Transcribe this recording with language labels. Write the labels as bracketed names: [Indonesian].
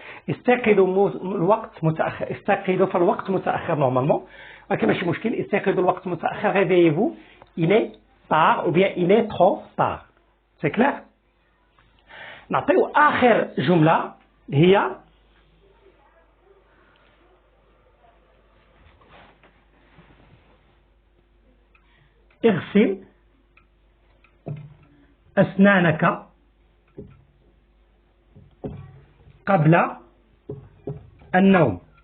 [Arabic] استيقظوا الوقت متأخر، استيقظوا في الوقت متأخر نورمالمون، ولكن ماشي مشكل. استيقظوا الوقت متأخر، [French] réveillez-vous il est tard ou bien il est trop tard. c'est clair. [Arabic] نعطيو آخر جملة هي اغسل أسنانك قبل النوم.